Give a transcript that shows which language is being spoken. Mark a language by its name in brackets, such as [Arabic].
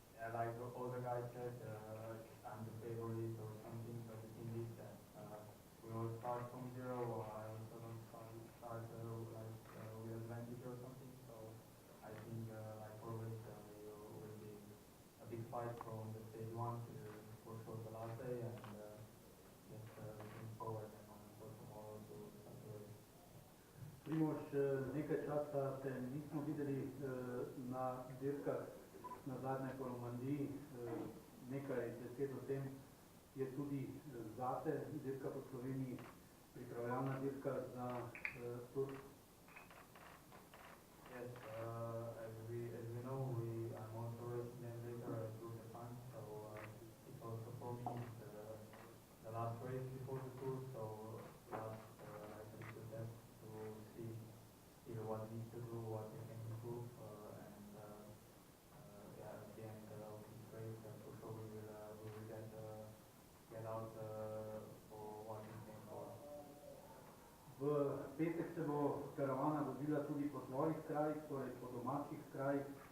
[English] Like all the guys said, I'm the favorite or something, but the thing is that we all start from zero, or I also don't start with advantage or something. So I think, like always, it will be a big fight from the stage 1 to for sure the last day, and just looking forward for tomorrow to start the race. [Slovenian] Primož, nekaj časa te nismo videli na dirkah, na zadnje po Romandiji, nekaj besed o tem je tudi zate, dirka po Sloveniji, pripravljalna dirka za Tour. [English] Yes, as we know, I'm also racing them later at Tour de France, so it's also for me the last race before the Tour, so last like a little test to see what needs to do, what we can improve, at the end of this race, for sure we will get out for what we can for. [Slovenian] V petek se bo karavana vodila tudi po svojih krajih, torej po domačih krajih.